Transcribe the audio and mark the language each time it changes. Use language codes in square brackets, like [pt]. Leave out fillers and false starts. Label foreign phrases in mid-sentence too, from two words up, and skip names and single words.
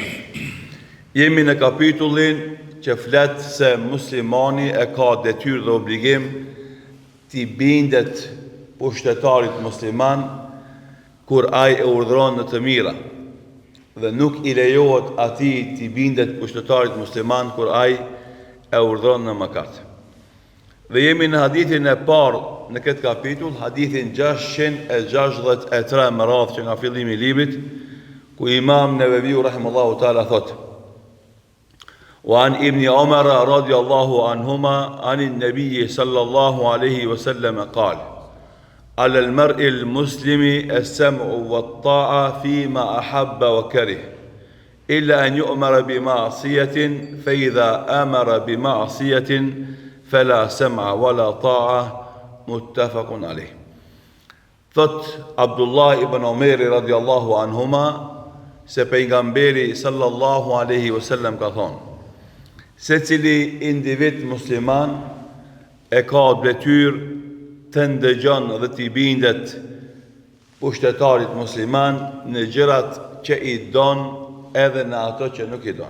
[sq] Jemi në kapitullin që flet se muslimani e ka detyrë dhe obligim t'i bindet pushtetarit musliman kur ai e urdhron në të mira, dhe nuk i lejohet atij t'i bindet pushtetarit musliman kur ai e urdhron në mëkat. Dhe jemi në hadithin e parë në këtë kapitull, hadithin 663 më radh që nga fillimi i librit, ku Imam Neveviu [ar] رحمه الله تعالى [sq] thotë: [ar] وعن ابن عمر رضي الله عنهما عن النبي صلى الله عليه وسلم قال: على المرء المسلم السمع والطاعة فيما أحب وكره إلا أن يؤمر بمعصية فإذا أمر بمعصية فلا سمع ولا طاعة متفق عليه. [sq] Thot Abdullah ibn Umar [ar] رضي الله عنهما [sq] se pejgamberi [ar] صلى الله عليه وسلم [sq] ka thonë: se cili individ musliman e ka detyrë të ndëgjon dhe t'i bindet pushtetarit musliman në gjërat që i don edhe në ato që nuk i don.